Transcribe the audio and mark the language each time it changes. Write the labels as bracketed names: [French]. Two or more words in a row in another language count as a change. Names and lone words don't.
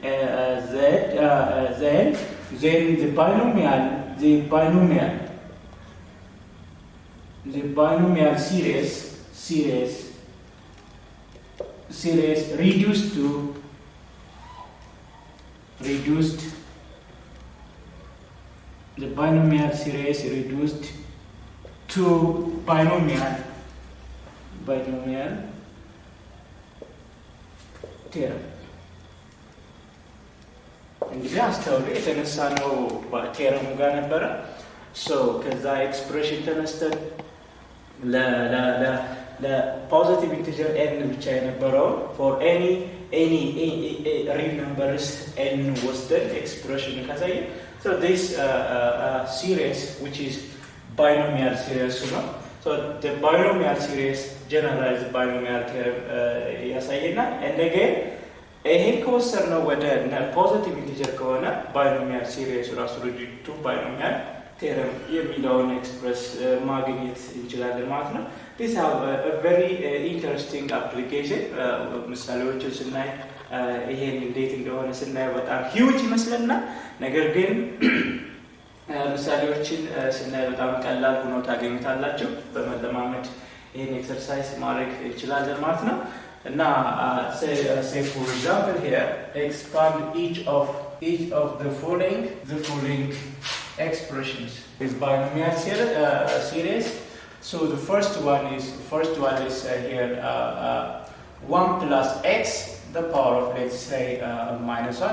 [English] then the binomial series reduced the binomial series reduced to binomial theorem. [Amharic] እንግዲህ አስተውሉ የተነሳ ነው ቴረሙ ጋር ነበረ። ሶ ከዛ ኤክስፕሬሽን ተነስተን ለፖዚቲቭ ኢንቲጀር ኤን ብቻ የነበረውን [English] for any real numbers n [Amharic] ወስደን ኤክስፕሬሽን ካሳየ [English] so this series which is binomial series ነው። ሶ the binomial series generalized binomial theorem ያሳየናል። and again [Amharic] ይሄን ከወሰድነው ወደ [English] positive integer ከሆነ binomial series ራሱ reduced to binomial theorem [Amharic] የሚለውን ኤክስፕረስ ማግኘት እንችላለን ማለት ነው። [English] These have a very interesting application. [Amharic] ምሳሌዎችን ስናይ ይሄን እንዴት እንደሆነ ስናይ በጣም ሂውጅ ይመስለናል። ነገር ግን ምሳሌዎችን ስናይ በጣም ቀላል ሆኖ ታገኙታላችሁ። በመለማመድ ይሄን ኤክሰርሳይዝ ማድረግ እንችላለን ማለት ነው። እና [English] say for example here expand each of the following expressions is binomial series. So the first one is here 1 plus x the power of let's say minus 1